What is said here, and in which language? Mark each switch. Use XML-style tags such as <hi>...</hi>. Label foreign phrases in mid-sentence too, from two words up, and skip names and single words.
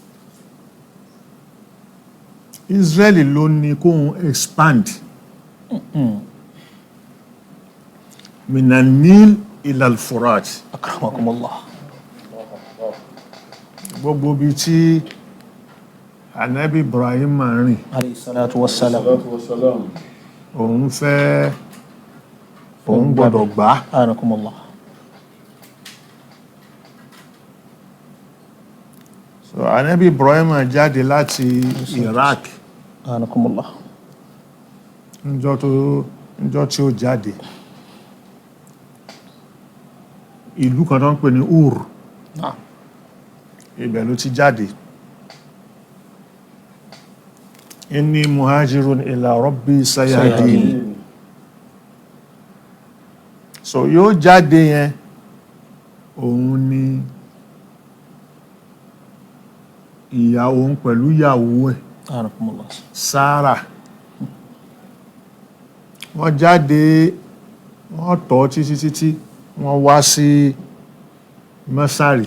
<yo>Israeli ló ní kóhun expand</yo> <ar>من النيل إلى الفرات, أكرمكم الله.</ar> <yo>gbogbo bí tí Ànábì Ibrahim rìn</yo> <ar>عليه الصلاة والسلام.</ar> <yo>òun gbọ́dọ̀ gbà. anakumullah. so Ànábì Ibrahim jáde láti Iraq anakumullah. níjọ́ tí ó jáde ìlú kan tó ń pè ní Ur,</yo> <ar>نعم.</ar> <yo>ibẹ̀ ló ti jáde.</yo> <ar>إني مهاجر إلى ربي سيهدين.</ar> <yo>so yóò jáde yẹn òun ni òun pẹ̀lú ìyàwó ẹ̀ anakumullah sa. Sára wọ́n jáde wọ́n tọ́ títí wọ́n wá sí Mọ́sárì.</yo>